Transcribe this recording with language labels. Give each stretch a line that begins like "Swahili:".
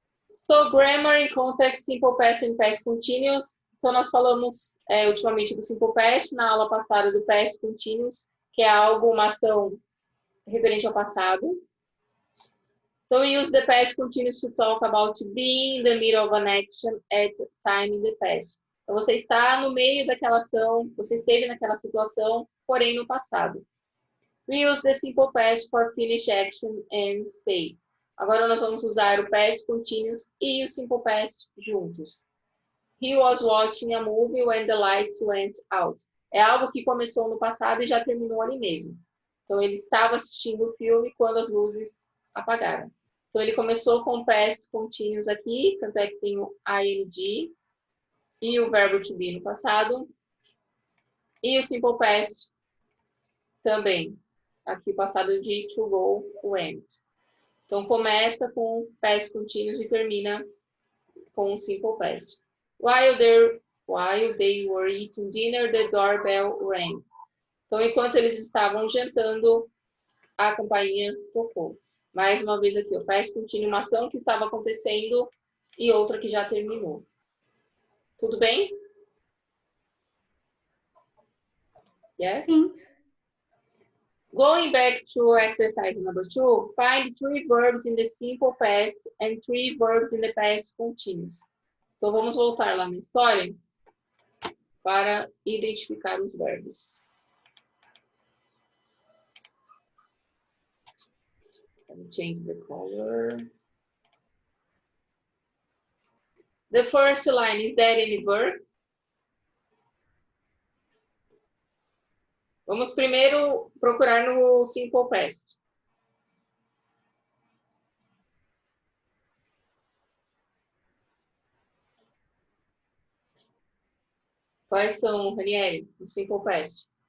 English: So, grammar in context, simple past and past continuous.
Portuguese: Então, nós falamos ultimamente do simple past, na aula passada do past continuous, que é algo, uma ação referente ao passado.
English: So, we use the past continuous to talk about being in the middle of an action at time in the past.
Portuguese: Então, você está no meio daquela ação, você esteve naquela situação, porém no passado.
English: We use the simple past for finish action and state.
Portuguese: Agora nós vamos usar o past continuous e o simple past juntos.
English: He was watching a movie when the lights went out.
Portuguese: É algo que começou no passado e já terminou ali mesmo. Então ele estava assistindo o filme quando as luzes apagaram. Então ele começou com past continuous aqui, tanto é que tem o ing e o verbo to be no passado. E o simple past também. Aqui o passado de to go, went. Então, começa com past continuous e termina com simple past.
English: While they were eating dinner, the doorbell rang.
Portuguese: Então, enquanto eles estavam jantando, a campainha tocou. Mais uma vez aqui, o past continuous, uma ação que estava acontecendo e outra que já terminou. Tudo bem?
English: Yes?
Portuguese: Sim.
English: Going back to exercise number 2, find 3 verbs in the simple past and 3 verbs in the past continuous.
Portuguese: Então, vamos voltar lá na história para identificar os verbos.
English: Let me change the color. The first line, is there any verb?
Portuguese: Vamos primeiro procurar no simple past. Quais são, Ranieri, no simple past?